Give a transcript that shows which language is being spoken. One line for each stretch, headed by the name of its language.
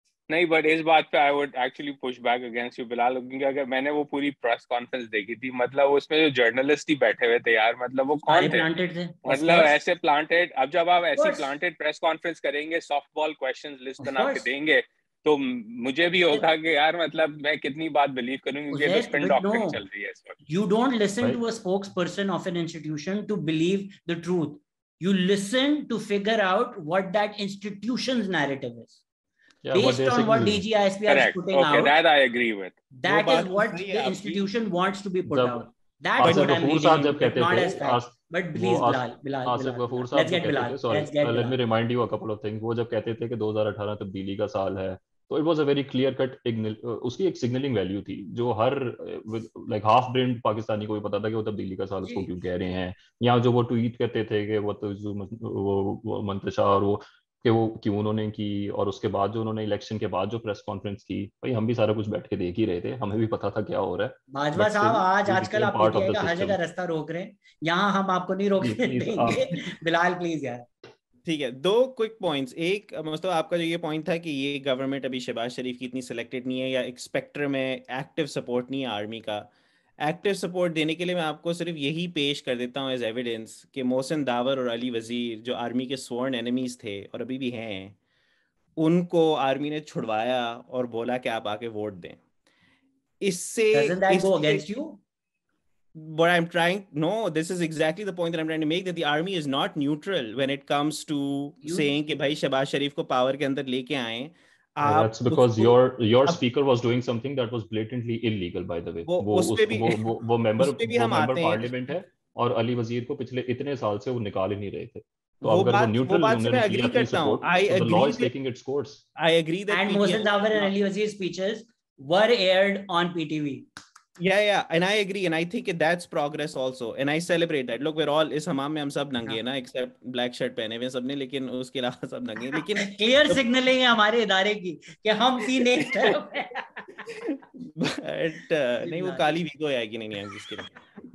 Urdu: نہیں, بٹ اس بات پہ
English: I would actually push back against you
Urdu: بلال, کیونکہ اگر میں نے وہ پوری پریس کانفرنس دیکھی تھی, مطلب اس میں جو جرنلسٹ ہی بیٹھے ہوئے تھے یار, مطلب وہ کون تھے, مطلب ایسے پلانٹیڈ. اب جب آپ ایسی پلانٹیڈ پریس کانفرنس کریں گے, سافٹ بال کویسچنز لسٹ بنا کے دیں گے, تو مجھے بھی ہوگا کہ یار مطلب میں کتنی بات بلیو کروں گی کہ اسپن ڈاکٹرنگ چل رہی ہے اس وقت.
English: You don't listen to a spokesperson of an institution to believe the truth. You listen to figure out what that institution's narrative is. Based on what DGISPR is putting out. Okay, that I agree with. That is what the institution wants to be put out. That's what I'm reading into, not as fact. But please, Bilal.
Urdu: Asif غفور صاحب جو کہتے تھے,
English: sorry, let me remind you a couple of things.
Urdu: وہ جب کہتے تھے کہ 2018 تبدیلی کا سال ہے, تو
English: it was a very clear cut,
Urdu: اس کی ایک سگنلنگ ویلیو تھی جو ہر لائک ہاف برینڈ پاکستانی کو بھی پتا تھا کہ وہ تبدیلی کا سال اس کو کیوں کہہ رہے ہیں. یا جو وہ ٹویٹ کرتے تھے کہ وہ منتشا اور وہ کہ وہ کیوں انہوں نے کی, اور اس کے بعد جو انہوں نے الیکشن کے بعد جو پریس کانفرنس کی, بھائی ہم بھی سارا کچھ بیٹھ کے دیکھ ہی رہے تھے, ہمیں بھی پتا تھا کیا ہو رہا ہے. باجوہ صاحب آج کل آپ دیکھیے گا ہر جگہ راستہ روک رہے ہیں, یہاں ہم آپ کو نہیں روکنے دیں گے. بلال پلیز یار. ٹھیک ہے, 2 کوئک پوائنٹس. ایک مطلب آپ کا جو یہ پوائنٹ تھا کہ یہ گورنمنٹ ابھی شہباز شریف کی اتنی سلیکٹڈ نہیں ہے یا ایک اسپیکٹر میں ایکٹیو سپورٹ نہیں ہے آرمی کا. ایکٹیو سپورٹ دینے کے لیے میں آپ کو صرف یہی پیش کر دیتا ہوں ایز ایویڈنس کہ محسن داور اور علی وزیر جو آرمی کے سورن اینیمیز تھے اور ابھی بھی ہیں, ان کو آرمی نے چھڑوایا اور بولا کہ آپ آ کے ووٹ دیں. اس سے
English: Doesn't that go against you? What I'm trying, no, this is exactly the point that I'm trying to make, that the army is not neutral when it comes to saying
Urdu: کہ بھائی شہباز شریف کو power کے اندر لے کے آئیں.
English: That's because your speaker was doing something that was blatantly illegal, by the way.
Urdu: وہ member parliament ہے اور علی وزیر کو پچھلے اتنے سال سے وہ نکال ہی نہیں رہے تھے. تو اگر وہ نیوٹرل انہوں نے کیا اپنی support,
English: the law is taking its course. I agree that and Mohsen Dawar and Ali Wazir's speeches were aired on PTV. Yeah, and I agree, and I think that's progress also, and I celebrate that. Look, we're all
Urdu: اس حمام میں ہم سب ننگے ہیں نا, accept black shirt پہنے ہوئے سب نے, لیکن اس کے علاوہ سب ننگے ہیں. لیکن کلیئر سگنلنگ ہے ہمارے ادارے کی کہ ہم تین ایک طرف ہیں. بٹ نہیں, وہ کالی ویگو آئے گی نہیں جس کے لیے.